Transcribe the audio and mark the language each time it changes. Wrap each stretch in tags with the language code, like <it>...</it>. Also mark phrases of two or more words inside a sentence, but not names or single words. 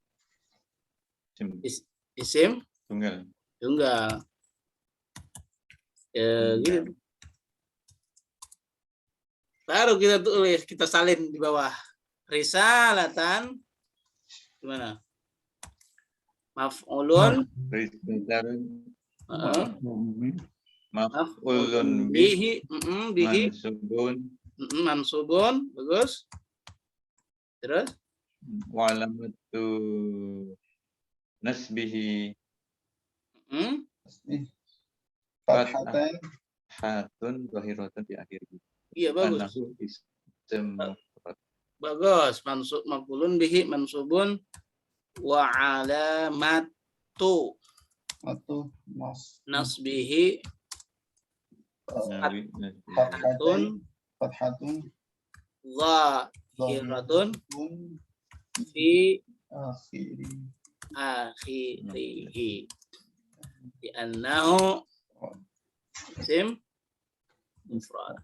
<ar>Isim Isim</ar> <id>tunggal. tunggal. Gitu. Baru kita tulis, kita salin di bawah. Risalatan gimana?</id> <ar>Maf'ulun مفعول به. bihi Mansubun. mansubun,</ar> <id>bagus. Terus</id> <ar>وعلامة نصبه Fathatan. حة ظاهرة</ar> <id>di akhir. iya bagus.</id> <ar>أنه اسم مفرد.</ar> <id>Bagus,</id> <ar>منصوب مفعول به منصوب وعلامة</ar> <id>Atau</id> <ar>nasbihi Fathatun. fatun Fathatun. ظاهرة في آخره di أنه اسم مفرد.</ar>